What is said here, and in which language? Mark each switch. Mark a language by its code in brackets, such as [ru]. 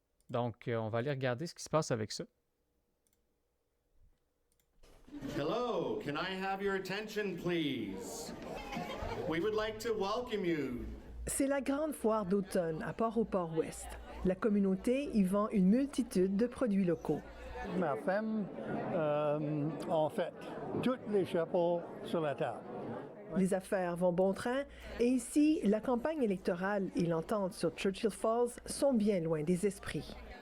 [fr] Donc, on va aller regarder ce qui se passe avec ça. [en] Hello, can I have your attention, please? We would like to welcome you. [fr] C'est la grande foire d'automne à Port-au-Port-Ouest. La communauté y vend une multitude de produits locaux. Ma femme, en fait, tous les chapeaux sur la table. Les affaires vont bon train et ici, la campagne électorale et l'entente sur Churchill Falls sont bien loin des esprits.